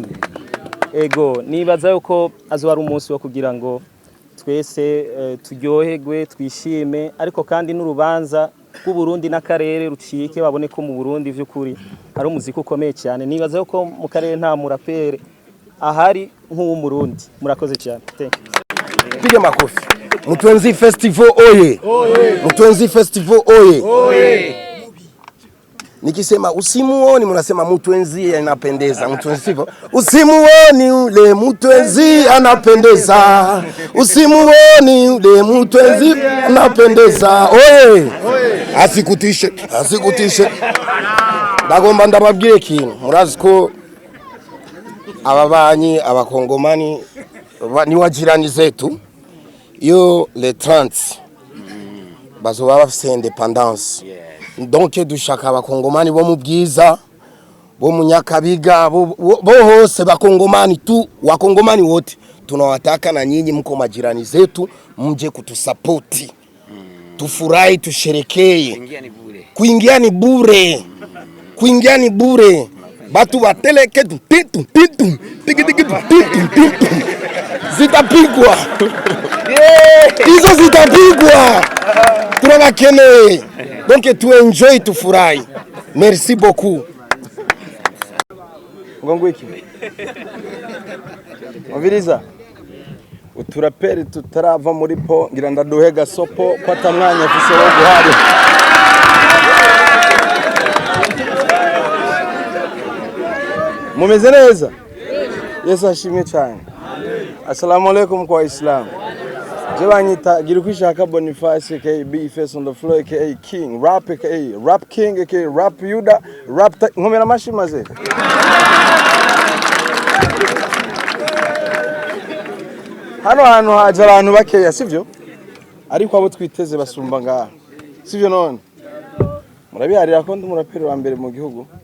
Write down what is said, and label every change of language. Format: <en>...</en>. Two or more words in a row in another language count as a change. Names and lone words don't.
<rn>Ego nibaza yuko azo ari umunsi wo kugira ngo twese turyoherwe twishime, ariko kandi n'urubanza rw'u Burundi n'akarere rucike, babone ko mu Burundi vy'ukuri hari umuziki ukomeye cyane. Nibaza yuko mu karere nta murapere ahari nk'uwo Murundi. Murakoze cyane.</rn> <en>Thank you.</en> <sw>Piga makofi. Mutwenzi Festival oye. Mutwenzi Festival oye. Nikisema usimuoni mnasema Mutwenzi anapendeza.</sw> <rn>Mutwenzi sivyo?</rn> <sw>Usimuoni ule Mutwenzi anapendeza. Usimuoni ule Mutwenzi anapendeza. Oye. Asikutishe, asikutishe.</sw> <rn>Bagomba ndababwire ikintu. Murazi ko ababanyi abakongomani</rn> <sw>ni wajirani zetu.</sw> <rn>Yo le 30 bazoba bafise independence. Donc dushaka abakongomani bo mu bwiza, bo mu Nyakabiga, bo hose bakongomani tu,</rn> <sw>wakongomani wote tunawataka, na nyinyi mko majirani zetu, mje kutusapoti. Tufurahi, tusherekee. Kuingia ni bure. Kuingia ni bure. Batu bateleke titu zitapigwa. Hizo zitapigwa. Tunabakeneye. Donc</sw> <en>tu enjoy,</en> <sw>tufurahi.</sw> <fr>Merci beaucoup.</fr> <rn>Ngongo iki. Mviriza. Uturaperi tutarava muri po ngira ndaduhe gasopo ko atamwanya afise wo guhari. Mumeze neza? Yesu ashimwe cyane.</rn> <ar>Assalamu alaikum</ar> <sw>kwa Islam.</sw> <rn>Je banyita Girukwishaka Boniface aka B-Face</rn> <en>on the floor aka King,</en> <rn>Rap aka Rap King aka Rap Yuda, Rap nkomera mashimaze. Hano hantu haje abantu bakeya sivyo? Ariko abo twiteze basumba ngaha. Sivyo none? Murabiharira ko ndi muraperi wa mbere mu gihugu.</rn>